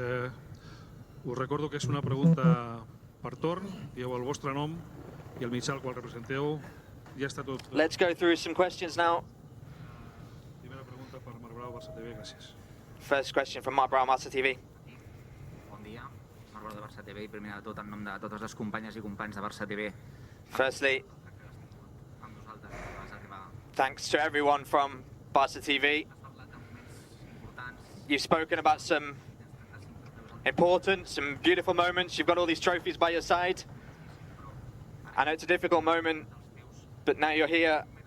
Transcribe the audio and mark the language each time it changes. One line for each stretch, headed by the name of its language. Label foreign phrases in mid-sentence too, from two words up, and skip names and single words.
Catalan: Us recordo que és una pregunta per torn, dieu el vostre nom i el mitjà al qual representeu. Ja està tot.
English: Let's go through some questions now.
Catalan: Primera pregunta per Marc Brau, Barça TV, gràcies.
English: First question from Marc Brau, Barça TV.
Catalan: Bon dia, Marc Brau de Barça TV, i primer de tot en nom de totes les companyes i companys de Barça TV.
English: Firstly, thanks to everyone from Barça TV. You've spoken about some important, some beautiful moments. You've got all these trophies by your side. I know it's a difficult moment, but now you're here.